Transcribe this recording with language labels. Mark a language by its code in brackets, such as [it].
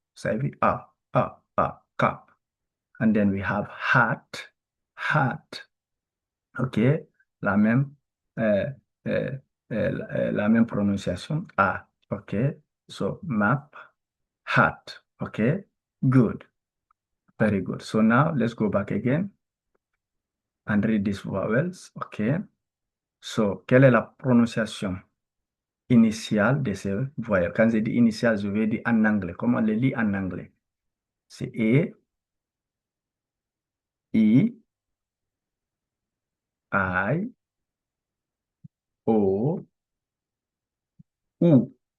[fr] Vous avez vu A, A, A, cup. [en] And then we have hat, hat. [fr] OK, la même, euh, euh, la même prononciation. A. OK, [en] so map, hat. Okay, good. Very good. So now let's go back again and read these vowels. Okay. [fr] So, quelle est la prononciation initiale de ces voyelles? Quand je dis initiale, je vais dire en anglais. Comment on les lit en anglais? C'est E, I, O, U.